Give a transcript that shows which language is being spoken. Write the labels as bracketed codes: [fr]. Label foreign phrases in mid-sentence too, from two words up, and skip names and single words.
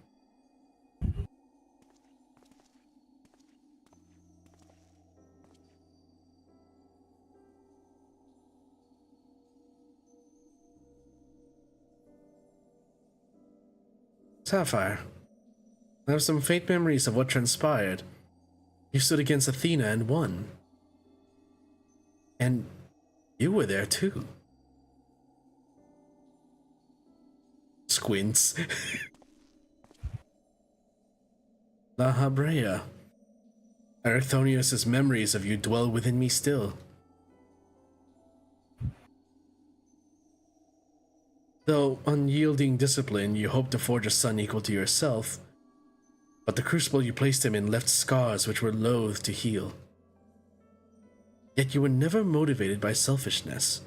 [en] Sapphire, I have some faint memories of what transpired. You stood against Athena and won. And you were there too. Squints. La Habrea. Erechthonius' memories of you dwell within me still. Though unyielding discipline, you hope to forge a son equal to yourself, but the crucible you placed him in left scars which were loath to heal. Yet you were never motivated by selfishness.